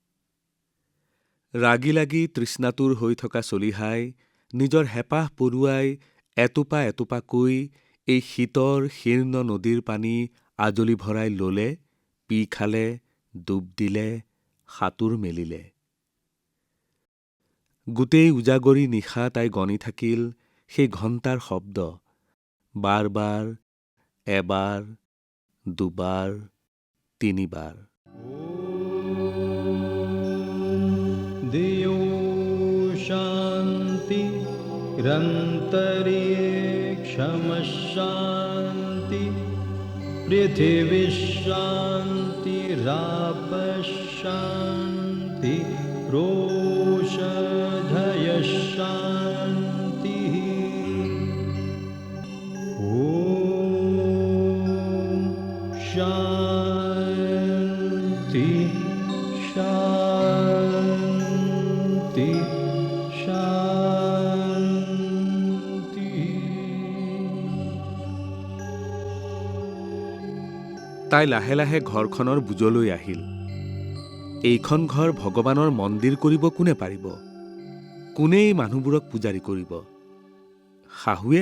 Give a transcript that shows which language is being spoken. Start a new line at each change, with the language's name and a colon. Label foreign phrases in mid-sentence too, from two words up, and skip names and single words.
Assamese: ৰাগি লাগি তৃষ্ণাতুৰ হৈ থকা চলিহাই নিজৰ হেঁপাহ পৰুৱাই এটোপা এটোপাকৈ এই শীতৰ শীৰ্ণ নদীৰ পানী আজলি ভৰাই ল'লে, পি খালে, ডুব দিলে, সাঁতোৰ মেলিলে। গোটেই উজাগৰি নিশা তাই গণি থাকিল সেই ঘণ্টাৰ শব্দ। বাৰ বাৰ, এবাৰ, দুবাৰ, তিনিবাৰ।
Sanskrit: दियो शान्ति रन्तरिक्षमशान्ति पृथिवी शान्तिरापशान्ति रोषधयः शान्तिः ॐ शान्ति शान्ति शान्ति।
Assamese: তাই লাহে লাহে ঘৰখনৰ বুজলৈ আহিল। এইখন ঘৰ ভগৱানৰ মন্দিৰ কৰিব কোনে পাৰিব? কোনেই মানুহবোৰক পূজাৰী কৰিব? শাহুৱেক?